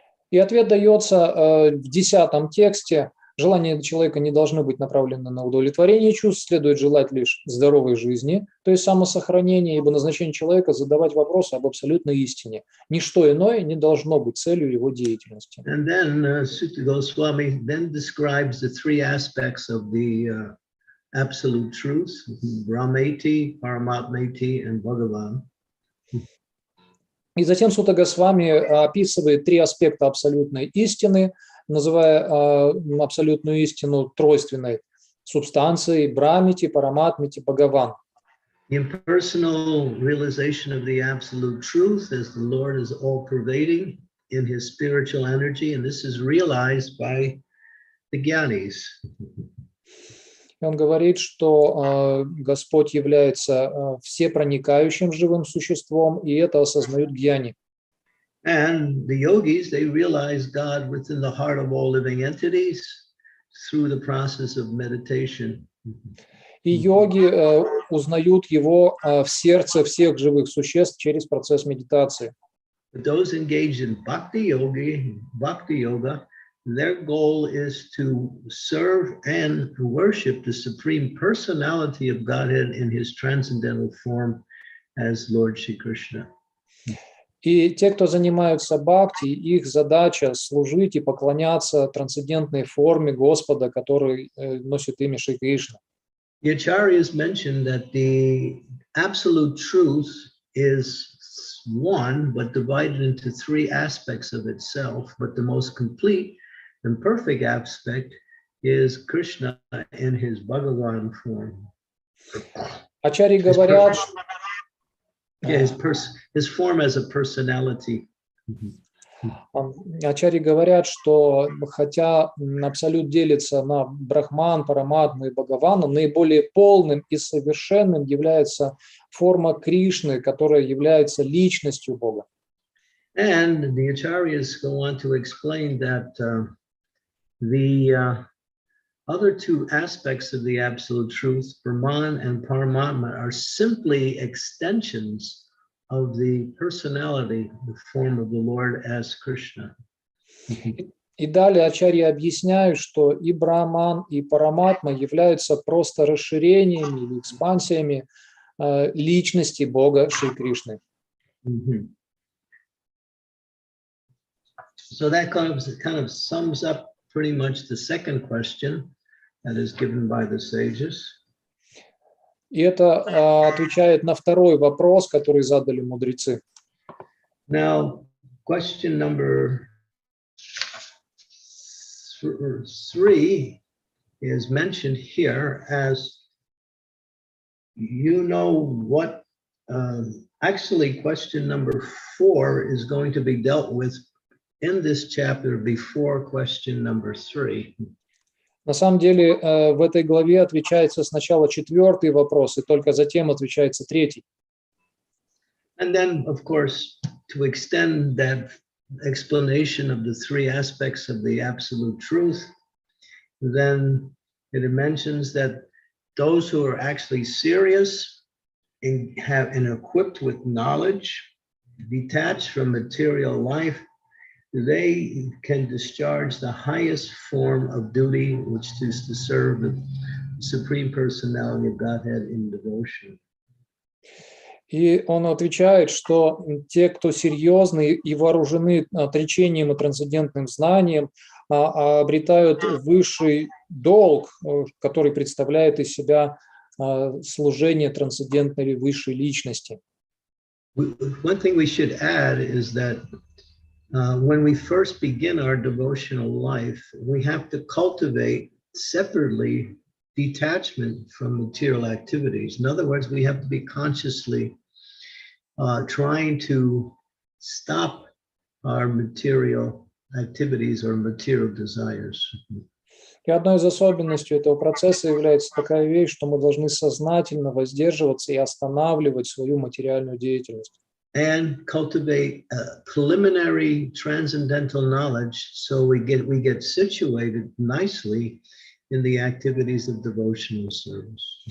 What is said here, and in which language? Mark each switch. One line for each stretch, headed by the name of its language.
Russian: И ответ дается в 10 тексте. Желания человека не должны быть направлены на удовлетворение чувств, следует желать лишь здоровой жизни, то есть самосохранения, ибо назначение человека задавать вопросы об абсолютной истине. Ничто иное не должно быть целью его деятельности.
English: And then Sutta Swami then describes the three aspects of the absolute truth, Brahmeti, Paramatmeti, and Bhagavan.
Russian: И затем Сутта Госвами описывает три аспекта абсолютной истины, называя абсолютную истину тройственной субстанцией Брамити, Параматмити, Бхагаван.
English: The impersonal realization of the absolute truth as the Lord is all-pervading in his spiritual energy, and this is realized by the Gyanis.
Russian: И он говорит, что Господь является всепроникающим живым существом, и это осознают гьяни.
English: And the yogis, they realize God within the heart of all living entities through the process of meditation.
Russian: И йоги узнают его в сердце всех живых существ через процесс медитации.
English: But those engaged in bhakti yoga, their goal is to serve and worship the supreme personality of Godhead in his transcendental form as Lord Shri Krishna.
Russian: И те, кто занимаются бхакти, их задача служить и поклоняться трансцендентной форме Господа, который носит имя Шри Кришна.
English: The acharyas mentioned that the absolute truth is one, but divided into three aspects of itself. But the most complete and perfect aspect is Krishna in his Bhagavan form.
Russian: Ачарьи говорят,
English: his form as a personality.
Russian: Ачарьи говорят, что хотя Абсолют делится на Брахман, Параматму и Бхагавана, наиболее полным и совершенным является форма Кришны, которая является личностью Бога.
English: And the acharyas go on to explain that the other two aspects of the absolute truth, Brahman and Paramatma, are simply extensions of the personality, the form of the Lord as Krishna.
Russian: И далее ачарьи объясняют, что и Брахман, и Параматма являются просто расширениями или экспансиями личности Бога Шри Кришны.
English: So that kind of sums up pretty much the second question that is given by the sages.
Russian: И это отвечает на второй вопрос, который задали мудрецы.
English: Now, question number 3 is mentioned here as, you know what, actually question number 4 is going to be dealt with in this chapter before question number 3.
Russian: На самом деле в этой главе отвечается сначала 4-й вопрос, и только затем отвечается 3-й.
English: And then, of course, to extend that explanation of the 3 aspects of the absolute truth, then it mentions that those who are actually serious and equipped with knowledge, detached from material life, they can discharge the highest form of duty, which is to serve the Supreme Personality of Godhead in devotion.
Russian: И он отвечает, что те, кто серьезны и вооружены отречением и трансцендентным знанием, обретают высший долг, который представляет из себя служение трансцендентной высшей личности.
English: One thing we should add is that when we first begin our devotional life, we have to cultivate separately detachment from material activities. In other words, we have to be consciously trying to stop our material activities or material desires.
Russian: И одной из особенностей этого процесса является такая вещь, что мы должны сознательно воздерживаться и останавливать свою материальную деятельность.
English: And cultivate preliminary transcendental knowledge, so we get situated nicely in the activities of devotional service.